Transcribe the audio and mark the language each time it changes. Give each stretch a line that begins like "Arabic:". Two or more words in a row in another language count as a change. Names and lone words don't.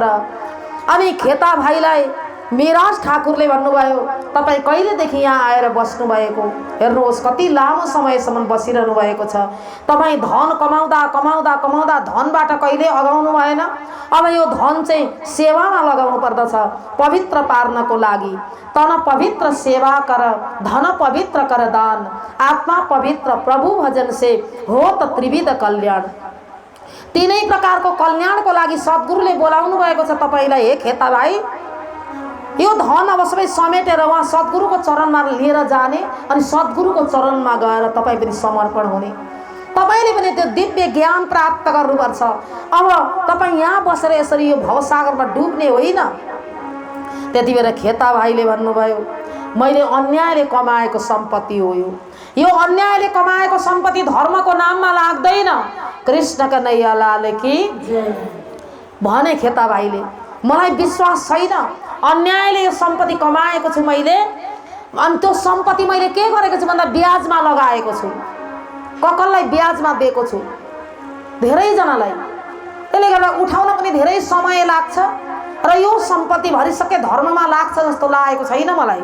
Nepali: अनि खेता भाइलाई मिराज ठाकुरले भन्नुभयो तपाईँ कहिलेदेखि यहाँ आएर बस्नु भएको, हेर्नुहोस् कति लामो समयसम्म बसिरहनु भएको छ। तपाईँ धन कमाउँदा कमाउँदा कमाउँदा धनबाट कहिले अगाउनु भएन। अब यो धन चाहिँ सेवामा लगाउनु पर्दछ, पवित्र पार्नको लागि।
Hindi: तन पवित्र सेवा कर, धन पवित्र कर दान, आत्मा पवित्र प्रभु भजन से हो त त्रिविध कल्याण।
Nepali: तीनै प्रकारको कल्याणको लागि सद्गुरुले बोलाउनु भएको छ तपाईँलाई। हे खेता भाइ, यो धन अब सबै समेटेर उहाँ सद्गुरुको चरणमा लिएर जाने अनि सद्गुरुको चरणमा गएर तपाईँ पनि समर्पण हुने। तपाईँले पनि त्यो दिव्य ज्ञान प्राप्त गर्नुपर्छ। अब तपाईँ यहाँ बसेर यसरी यो भवसागरमा डुब्ने होइन। त्यति बेला खेता भाइले भन्नुभयो मैले अन्यायले कमाएको सम्पत्ति हो यो अन्यायले कमाएको सम्पत्ति धर्मको नाममा लाग्दैन।
Hindi: कृष्ण कन्हैया लाल की
Nepali: भने खेता भाइले मलाई विश्वास छैन, अन्यायले यो सम्पत्ति कमाएको छु मैले। अनि त्यो सम्पत्ति मैले के गरेको छु भन्दा ब्याजमा लगाएको छु, ककललाई ब्याजमा दिएको छु, धेरैजनालाई। त्यसले गर्दा उठाउन पनि धेरै समय लाग्छ र यो सम्पत्ति भरिसके धर्ममा लाग्छ जस्तो लागेको छैन मलाई।